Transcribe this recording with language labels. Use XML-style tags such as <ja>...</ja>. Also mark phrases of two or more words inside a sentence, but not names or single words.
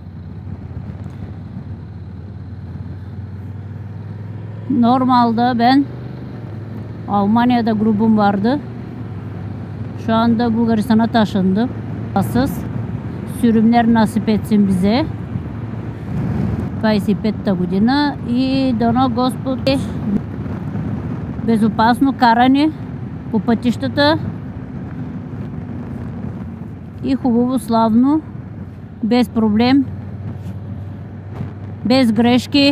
<tr>Normalde ben Almanya'da grubum vardı. Şu anda Bulgaristan'a taşındım. Sürümler nasip etsin bize.</tr> <bg>25-та година и дано Господ безопасно каране по пътищата и хубаво, славно, без проблем, без грешки.</bg>